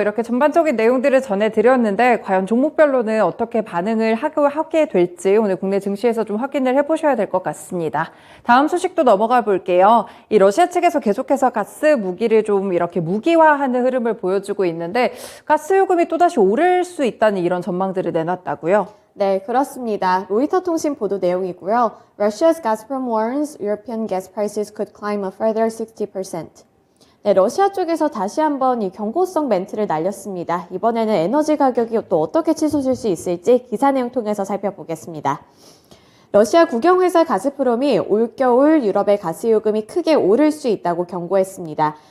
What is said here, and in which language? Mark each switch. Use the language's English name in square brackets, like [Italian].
[Korean] 이렇게 전반적인 내용들을 전해드렸는데 과연 종목별로는 어떻게 반응을 하게 될지 오늘 국내 증시에서 좀 확인을 해보셔야 될 것 같습니다. 다음 소식도 넘어가 볼게요. 이 러시아 측에서 계속해서 가스 무기를 좀 이렇게 무기화하는 흐름을 보여주고 있는데 가스 요금이 또다시 오를 수 있다는 이런 전망들을 내놨다고요? 네, 그렇습니다. 로이터 통신 보도 내용이고요. [English] Russia's Gazprom warns European gas prices could climb a further 60%. [Korean] 네, 러시아 쪽에서 다시 한번 이 경고성 멘트를 날렸습니다. 이번에는 에너지 가격이 또 어떻게 치솟을 수 있을지 기사 내용 통해서 살펴보겠습니다. 러시아 국영회사 가스프롬이 올겨울 유럽의 가스 요금이 크게 오를 수 있다고 경고했습니다.